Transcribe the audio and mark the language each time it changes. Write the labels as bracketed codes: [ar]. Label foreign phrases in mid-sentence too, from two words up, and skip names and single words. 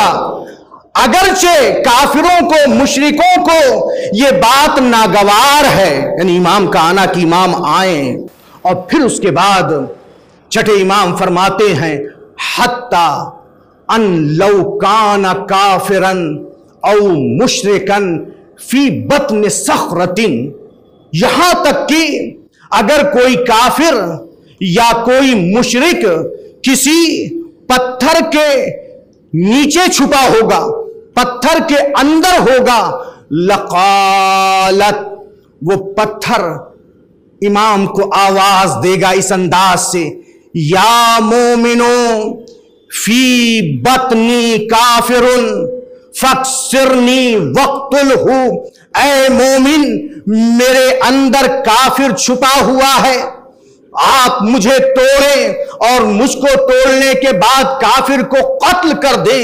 [ur] اگرچہ کافروں کو، مشرکوں کو یہ بات ناگوار ہے، یعنی امام کا آنا کہ امام آئیں. اور پھر اس کے بعد چھٹے امام فرماتے ہیں [ar] حتی ان لو کان کافرا او مشرکا فی بطن صخرۃ، [ur] یہاں تک کہ اگر کوئی کافر یا کوئی مشرک کسی پتھر کے نیچے چھپا ہوگا، پتھر کے اندر ہوگا، لقالت، وہ پتھر امام کو آواز دے گا اس انداز سے، [ar] یا مومنو فی بطنی کافر فاکسرنی وقتلہ، [ur] اے مومن میرے اندر کافر چھپا ہوا ہے، آپ مجھے توڑیں اور مجھ کو توڑنے کے بعد کافر کو قتل کر دیں.